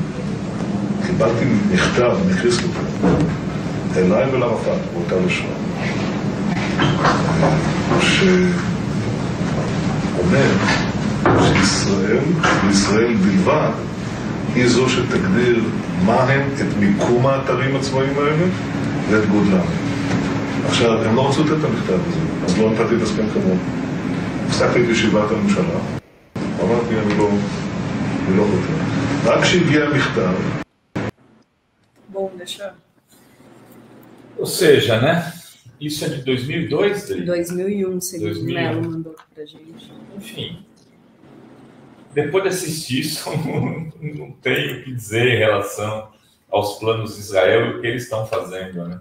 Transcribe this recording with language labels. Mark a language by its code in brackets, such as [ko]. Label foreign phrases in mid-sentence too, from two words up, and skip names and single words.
[he] קיבלתי מכתב מקריסטופר, אליי ולערפאת, באותה לשון, שאומר שישראל בלבד היא זו שתגדיר מה הם, את מיקום האתרים הצבאיים האלה ואת גודלם. עכשיו, הם לא רצו לתת את המכתב הזה, אז לא נתתי את הסכם כמוהו. הפסקתי את ישיבת הממשלה, אמרתי, אני לא חותר. רק כשהגיע המכתב... [pt] Bom, deixa... Ou seja, né? Isso é de 2002? 2001, segundo o Melo mandou pra gente. Enfim, depois de assistir isso, não tenho o que dizer em relação aos planos de Israel e o que eles estão fazendo, né?